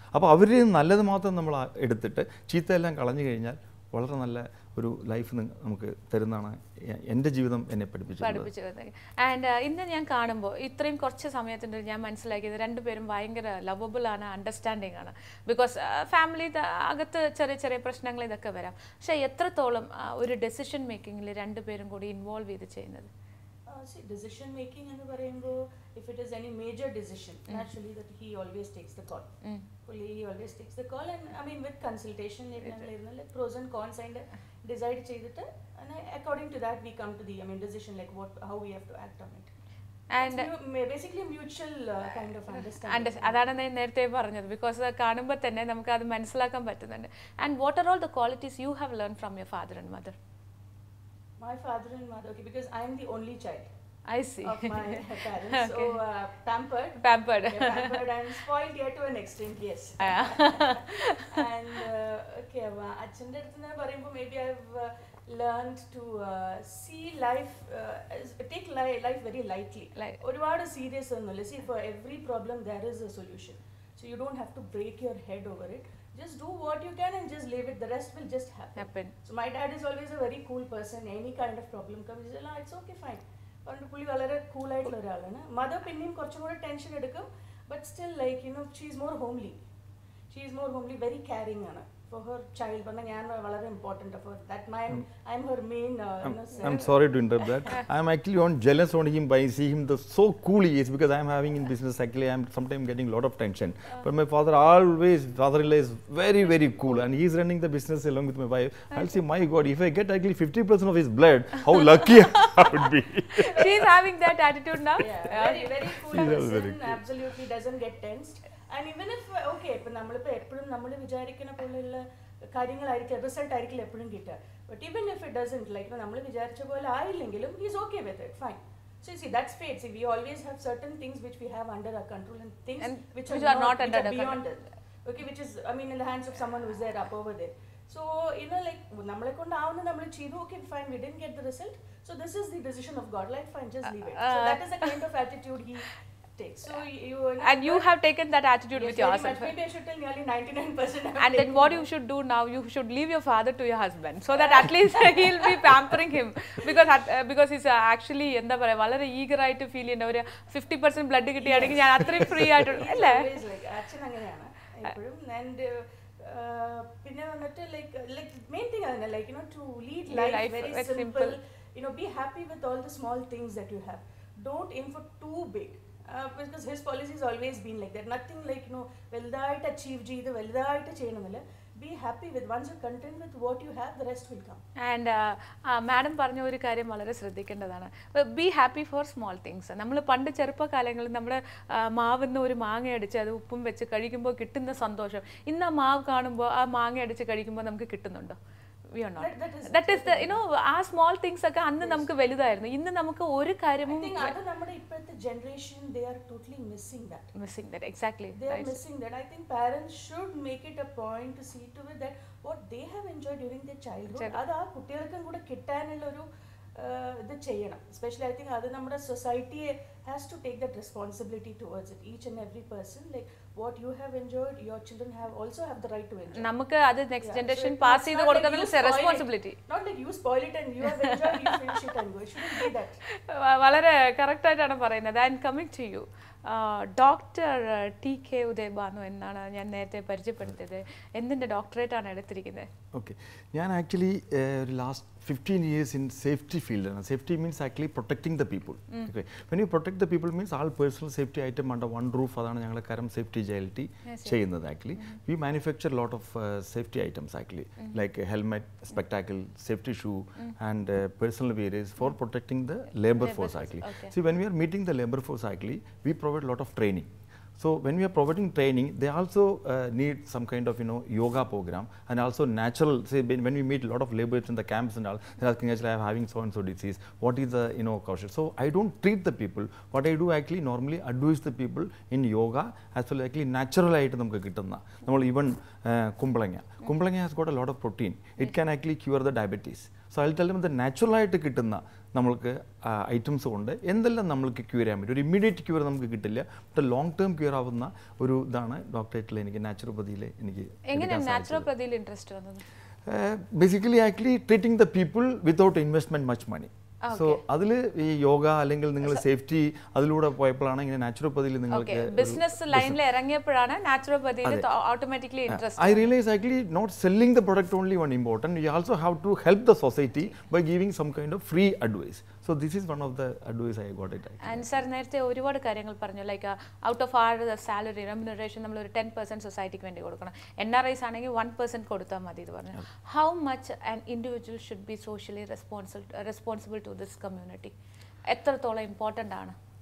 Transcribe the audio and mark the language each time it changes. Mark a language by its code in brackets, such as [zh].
[ml] അപ്പോൾ അവരിൽ നല്ലത് മാത്രം നമ്മൾ എടുത്തിട്ട് ചീത്തയെല്ലാം കളഞ്ഞു കഴിഞ്ഞാൽ വളരെ നല്ല ഒരു ലൈഫ് നമുക്ക് തരുന്നതാണ് എൻ്റെ ജീവിതം എന്നെ പഠിപ്പിച്ചത്. ആൻഡ് ഇന്ന് ഞാൻ കാണുമ്പോൾ ഇത്രയും കുറച്ച് സമയത്തിൻ്റെ ഞാൻ മനസ്സിലാക്കിയത് രണ്ടുപേരും ഭയങ്കര ലവബിൾ ആണ്, അണ്ടർസ്റ്റാൻഡിങ് ആണ്. ബിക്കോസ് ഫാമിലി അകത്ത് ചെറിയ ചെറിയ പ്രശ്നങ്ങൾ ഇതൊക്കെ വരാം. പക്ഷേ എത്രത്തോളം ഒരു ഡെസിഷൻ മേക്കിങ്ങിൽ രണ്ടുപേരും കൂടി ഇൻവോൾവ് ചെയ്ത് ചെയ്യുന്നത്? [en] Decision making [ml] എന്ന് പറയുമ്പോൾ [en] if it is any major decision, naturally that he always takes the call. He always takes the call, and I mean with consultation, like pros and cons and decide [ml] ചെയ്തിട്ട്, [en] and according to that we come to the decision, like how we have to act on it. And basically mutual kind of understanding. [ml] അതാണ് ഞാൻ നേരത്തെ പറഞ്ഞത്. Because കാണുമ്പോൾ തന്നെ നമുക്ക് അത് മനസ്സിലാക്കാൻ പറ്റുന്നുണ്ട്. [en] And what are all the qualities you have learned from your father and mother? My father and mother, okay, because I am the only child. I see. Of my parents. Okay. So pampered. Yeah, pampered and spoiled yet to an extent, yes. And okay, [ml] achinde eduthu parayumbo [en] maybe I've learned to see life, take life very lightly. [ml] Oruvaadu serious onnilla. [en] See, for every problem there is a solution. So you don't have to break your head over it. Just do what you can and just leave it. The rest will just happen. So my dad is always a very cool person. Any kind of problem comes, he says, it's okay, fine. [ml] പുള്ളി വളരെ കൂളായിട്ടുള്ള ഒരാളാണ്. Mother പിന്നെയും കുറച്ചും കൂടെ tension എടുക്കും, [en] But still like she is more homely, very caring ആണ് for her child. [ml] പറഞ്ഞാൽ ഞാൻ വളരെ [en] important for that. I'm her main. I'm sorry to interrupt that. I'm actually jealous on him by seeing him so cool he is, because I'm having in business actually I'm sometimes getting a lot of tension. But my father-in-law is very very cool, and he's running the business along with my wife. I'll say, my God, if I get actually 50% of his blood, how lucky I would be. She's having that attitude now. Yeah, very very cool person. Absolutely doesn't get tensed. And even if okay, [ml] ഇപ്പം നമ്മളിപ്പോൾ എപ്പോഴും നമ്മൾ വിചാരിക്കുന്ന പോലെയുള്ള കാര്യങ്ങളായിരിക്കും, result ആയിരിക്കില്ല എപ്പോഴും കിട്ടുക. [en] but even if it doesn't, like [ml] നമ്മൾ വിചാരിച്ച പോലെ ആയില്ലെങ്കിലും [en] Is okay with it, fine. So you see, that's fate. See, we always have certain things which we have under our control and things which are not under our beyond it. Okay, which is, I mean, in the hands of someone who's there up over there. So like [ml] നമ്മളെ കൊണ്ടാവുന്ന നമ്മൾ ചെയ്തു, [en] okay, fine, we didn't get the result. So this is the decision of God. Like, fine, just leave it. So that is the kind of attitude he take. So you And you have taken that attitude yes, with very yourself. much. Maybe I should tell nearly 99%. And then what you should do now, you should leave your father to your husband, so that at least he'll be pampering him, because he's actually [ml] എന്താ പറയാ വളരെ eager ആയിട്ട് feel ചെയ്യുന്ന ഒരു 50% blood കിട്ടിയാണെങ്കിൽ ഞാൻ അത്രയും free ആയിട്ട് അല്ലേ. അച്ഛൻ അങ്ങനെയാണ് എപ്പോഴും. ആൻഡ് പിന്നെ വന്നിട്ട് ലൈക്ക് മെയിൻ തിങ് അതന്നെ, [en] Like to lead life very simple, be happy with all the small things that you have. Don't aim for too big. Because his policy has always been like that. Nothing like [ml] വെൽതായിട്ട് achieve ചെയ്ത് വെൽതായിട്ട് ചെയ്യണമെന്നില്ല. [en] Be happy with, once you're content with what you have, the rest will come. [ml] And madam പറഞ്ഞ ഒരു കാര്യം വളരെ ശ്രദ്ധിക്കേണ്ടതാണ്. [en] Be happy for small things. [ml] നമ്മൾ പണ്ട് ചെറുപ്പകാലങ്ങളിൽ നമ്മുടെ മാവിന്ന് ഒരു മാങ്ങ അടിച്ച് അത് ഉപ്പും വെച്ച് കഴിക്കുമ്പോൾ കിട്ടുന്ന സന്തോഷം ഇന്ന് ആ മാവ് കാണുമ്പോൾ ആ മാങ്ങ അടിച്ച് കഴിക്കുമ്പോൾ നമുക്ക് കിട്ടുന്നുണ്ടോ? [en] We are not. That is the, [ml] ആ സ്മോൾ തിങ്സ് ഒക്കെ അന്ന് നമുക്ക് വലുതായിരുന്നു. ഇന്ന് നമുക്ക് ഒരു കാര്യവും അത് നമ്മുടെ ഇപ്പോഴത്തെ generation [en] they are totally missing that. Exactly. They are missing that. I think parents should make it a point to see to it that what they have enjoyed during their childhood, [ml] അത് ആ കുട്ടികൾക്കും കൂടെ കിട്ടാനുള്ള ഒരു ഇത് ചെയ്യണം. [en] Especially I think [ml] അത് നമ്മുടെ [en] society has to take that responsibility towards it. Each and every person, like what you have enjoyed, your children also have the right to enjoy. [ml] നമുക്ക് അത് നെക്സ്റ്റ് ജനറേഷൻ പാസ് ചെയ്ത് കൊടുക്കുന്ന responsibility. [en] Not like you spoil it and you have enjoyed, you finish it and go. It shouldn't be that. [ml] വളരെ correct ആയിട്ടാണ് പറയുന്നത്. [en] and coming to you, [ml] doctor TK Udayabhanu എന്നാണ് ഞാൻ നേരത്തെ പരിചയപ്പെടുത്തിയത്. എന്തിൻ്റെ ഡോക്ടറേറ്റ് ആണ് എടുത്തിരിക്കുന്നത്? ഓക്കെ, ഞാൻ ആക്ച്വലി ഒരു last [en] 15 years in safety field. Safety means actually protecting the people. Okay. When you protect the people means all personal safety item under one roof. [ml] അതാണ് ഞങ്ങൾ കരം സേഫ്റ്റി JLT ചെയ്യുന്നത്. [en] Actually we manufacture a lot of safety items actually, like a helmet, spectacle, safety shoe and personal wearables for protecting the labor force actually. Okay. See, when we are meeting the labor force actually, we provide a lot of training. So when we are providing training, they also need some kind of yoga program and also natural. Say when we meet a lot of laborers in the camps and all, they are asking actually, I am having so and so disease. What is the caution? So I don't treat the people. What I do actually normally advise the people in yoga as well as actually natural [ml] ആയിട്ട് നമുക്ക് കിട്ടുന്ന നമ്മൾ [en] even kumbalanga has got a lot of protein. It can actually cure the diabetes. So I'll tell them the [ml] natural ആയിട്ട് കിട്ടുന്ന നമ്മൾക്ക് items കൊണ്ട് എന്തെല്ലാം നമ്മൾക്ക് ക്യൂർ ചെയ്യാൻ പറ്റും. ഒരു ഇമ്മീഡിയറ്റ് ക്യൂർ നമുക്ക് കിട്ടില്ല, ബട്ട് ലോങ് ടേം ക്യൂർ ആവുന്ന ഒരു ഇതാണ് ഡോക്ടറേറ്റിൽ എനിക്ക് നാച്ചുറോപ്പതിയിൽ എനിക്ക്. എങ്ങനെയാണ് നാച്ചുറോപ്പതിയിൽ ഇൻട്രസ്റ്റ് വന്നത്? [en] Basically actually treating the people without investment much money. [ml] So അതിൽ ഈ യോഗ അല്ലെങ്കിൽ നിങ്ങൾ സേഫ്റ്റി അതിലൂടെ പോയപ്പോഴാണ് ഇങ്ങനെ നാച്ചുറോപ്പതിയിൽ നിങ്ങൾക്ക് ബിസിനസ് ലൈനിൽ ഇറങ്ങിയപ്പോഴാണ് നാച്ചുറോപ്പതിയിൽ automatically interest. [en] I realize actually not selling the product only one important. You also have to help the society by giving some kind of free advice. So this is one of the advice I got it. [ml] And sir, നേരത്തെ ഒരുപാട് കാര്യങ്ങൾ പറഞ്ഞു, [en] like out of our salary remuneration [ml] നമ്മൾ ഒരു 10% സൊസൈറ്റിക്ക് വേണ്ടി കൊടുക്കണം. NRIs ആണെങ്കിൽ 1% കൊടുത്താൽ മതി എന്ന് പറഞ്ഞു. [en] How much an individual should be socially responsible to this community? [ml] എത്രത്തോളം ഇമ്പോർട്ടൻ്റ് ആണ്?